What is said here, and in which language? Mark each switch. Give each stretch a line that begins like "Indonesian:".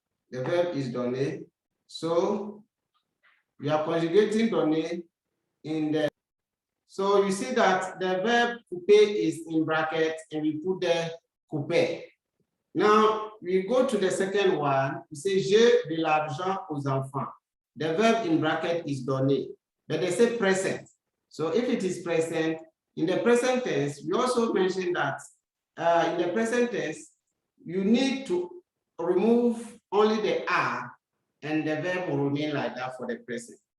English: The verb is donner. So we are conjugating donner in the. So you see that the verb couper is in brackets and we put the couper. Now we go to the second one.
French: We say j'ai de l'argent aux enfants.
English: The verb in bracket is donner, but they say present. So if it is present, in the present tense, we also mentioned that in the present tense, you need to remove only the R and the verb will remain like that for the present.